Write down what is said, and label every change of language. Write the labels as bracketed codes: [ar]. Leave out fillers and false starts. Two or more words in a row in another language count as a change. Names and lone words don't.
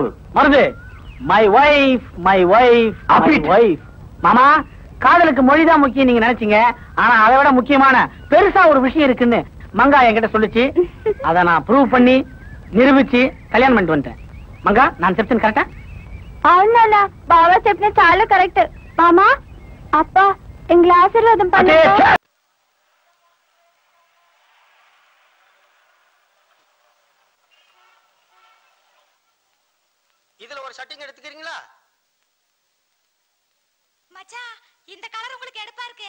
[ta] மருது. [en] my wife [ta] அப்படி வைஃப். மாமா காதலுக்கு மொழிதான் முக்கியம் நீங்க நினைச்சீங்க, ஆனா அதை விட முக்கியமான பெருசா ஒரு விஷயம் இருக்குன்னு மங்கா என்கிட்ட சொல்லுச்சு. அத நான் ப்ரூவ் பண்ணி நிரூபிச்சு கல்யாணம் பண்ணிட்டு வந்துட்டேன். மங்கா நான் செப்ஷன் கரெக்டா? [te] అవునా బావా చెప్పిన చాలా కరెక్ట్. [ta] மாமா அப்பா எங்களை ஆசீர்வாதம் பண்ணுங்க. இதுல ஒரு ஷட்டிங் எடுத்துக்கிறீங்களா? மச்சான் இந்த கலர் உங்களுக்கு எடுப்பா இருக்கு.